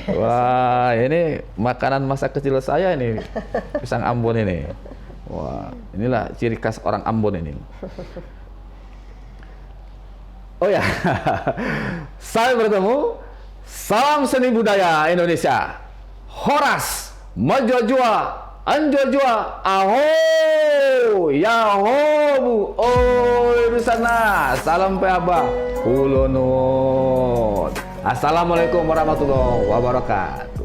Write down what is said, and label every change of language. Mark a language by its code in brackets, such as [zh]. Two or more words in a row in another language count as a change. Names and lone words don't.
[id] Wah, ini makanan masa kecil saya ini, pisang Ambon ini. Wah, inilah ciri khas orang Ambon ini. Oh ya, sampai bertemu. Salam seni budaya Indonesia. [bbc] Horas, majua-jua, anjua-jua, aho, yaho bu, oi di sana. [id] Salam PABA. Ulunut. [ar] السلام عليكم ورحمة الله وبركاته.